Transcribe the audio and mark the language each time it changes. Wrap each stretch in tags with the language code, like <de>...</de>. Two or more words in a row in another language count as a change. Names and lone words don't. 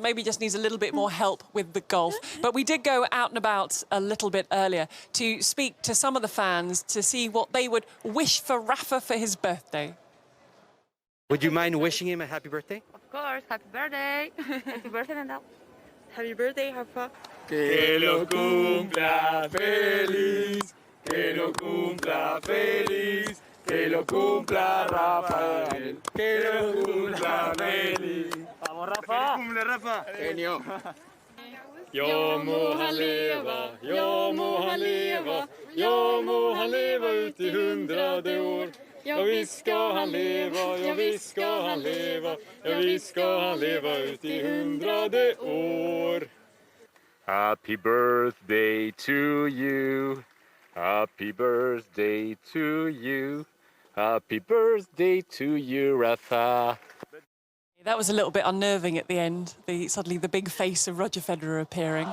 <en>So maybe just needs a little bit more help with the golf. But we did go out and about a little bit earlier to speak to some of the fans to see what they would wish for Rafa for his birthday. Would you mind wishing him a happy birthday? Of course, happy birthday. Happy birthday, Nadal. Happy birthday, Rafa.</en> <es>Que lo cumpla feliz, que lo cumpla feliz, que lo cumpla Rafael, que lo cumpla feliz. Vamos, Rafa. Cumple Rafa. Genio.</es> <sv>Jag må han leva, jag må han leva, jag må han leva ut i 100 år. Ja, visst ska han leva, ja, visst ska han leva, ja, visst ska han leva ut i 100 år.</sv> <en>Happy birthday to you. Happy birthday to you. Happy birthday to you, Rafa. That was a little bit unnerving at the end, suddenly the big face of Roger Federer appearing.</en>